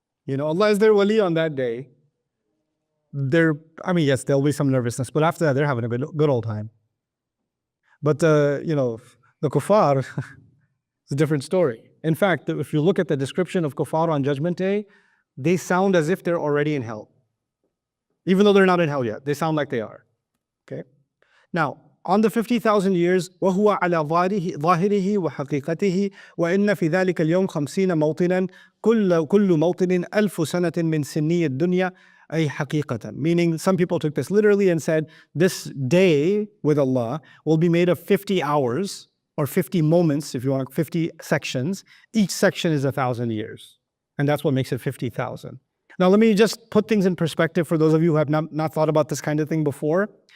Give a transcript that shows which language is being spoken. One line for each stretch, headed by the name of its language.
English: Allah is their wali on that day. Yes, there'll be some nervousness, but after that, they're having a good old time. But, the kuffar, it's a different story. In fact, if you look at the description of kuffar on Judgment Day, they sound as if they're already in hell. Even though they're not in hell yet, they sound like they are. Okay?
Arabic: Now, on the 50,000 years, وَهُوَ عَلَى ظَاهِرِهِ وَحَقِيقَتِهِ وَإِنَّ فِي ذَلِكَ الْيَوْمِ 50 مَوْطِنًا كُلُّ مَوْطِنٍ أَلْفُ سَنَةٍ مِّن سِنِّيِ الدُّنْيَا أي حقيقة.
English: Meaning, some people took this literally and said, this day with Allah will be made of 50 hours, or 50 moments, if you want, 50 sections. Each section is 1,000 years. And that's what makes it 50,000. Now, let me just put things in perspective for those of you who have not thought about this kind of thing before.